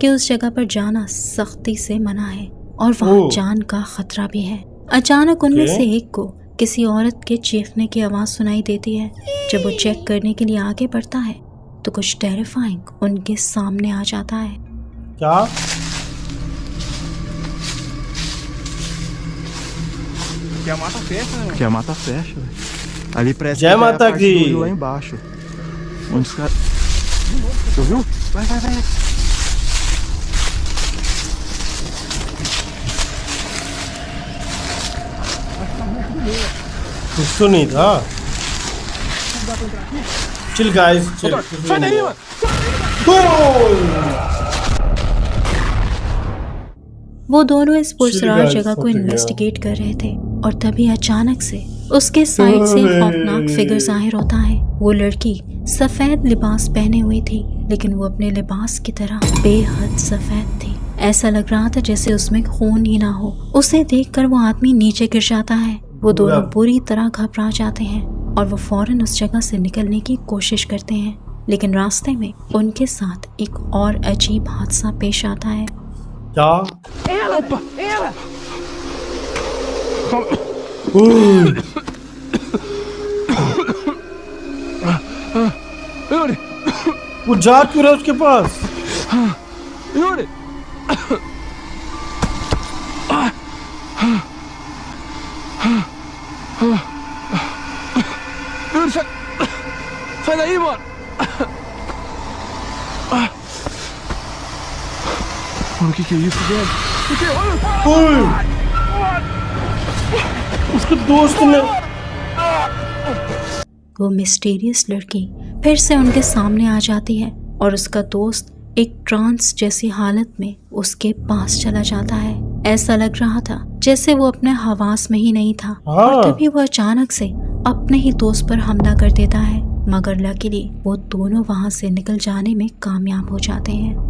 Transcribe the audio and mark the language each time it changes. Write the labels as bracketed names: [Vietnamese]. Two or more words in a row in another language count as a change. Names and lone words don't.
[Hindi] कि उस जगह पर जाना सख्ती से मना है और वहाँ ओह। जान का खतरा भी है। अचानक उनमें Okay. से एक को किसी औरत के चीखने की आवाज सुनाई देती है। जब वो चेक करने के लिए आगे बढ़ता है तो कुछ टेरिफाइंग उनके सामने आ जाता है। क्या? [Portuguese] Que a mata fecha, né? Que a mata fecha, velho. Ali parece Jai que já é a Mata parte do Di. rio lá embaixo. Onde os caras... Tu viu? [Hindi] कुछ तो नहीं था। [English] chill guys, chill. [Portuguese] Sai daí, mano! [Hindi] वो दोनों इस पुरसरार गाइस, जगह फट को गया। इन्वेस्टिगेट कर रहे थे और तभी अचानक से उसके साइड से अरे। खौफनाक फिगर जाहिर होता है। वो लड़की सफेद लिबास पहने हुई थी, लेकिन वो अपने लिबास की तरह बेहद सफेद थी। ऐसा लग रहा था जैसे उसमें खून ही ना हो। उसे देखकर वो आदमी नीचे गिर जाता है। वो दोनों बुरी तरह घबरा जाते हैं और वो फौरन उस जगह से निकलने की कोशिश करते हैं, लेकिन रास्ते में उनके साथ एक और अजीब हादसा पेश आता है। क्या? [Portuguese] Opa! Ela! Yuri! वो जा क्यों रहा है उसके पास? Yuri! Yuri, sai daí, mano! Mano, o que é isso, velho? O que é? [Hindi] ओए! उसके दोस्त ने वो मिस्टीरियस लड़की फिर से उनके सामने आ जाती है और उसका दोस्त एक ट्रांस जैसी हालत में उसके पास चला जाता है। ऐसा लग रहा था जैसे वो अपने हवास में ही नहीं था और तभी वो अचानक से अपने ही दोस्त पर हमला कर देता है, मगर लकीली वो दोनों वहां से निकल जाने में कामयाब हो जाते हैं।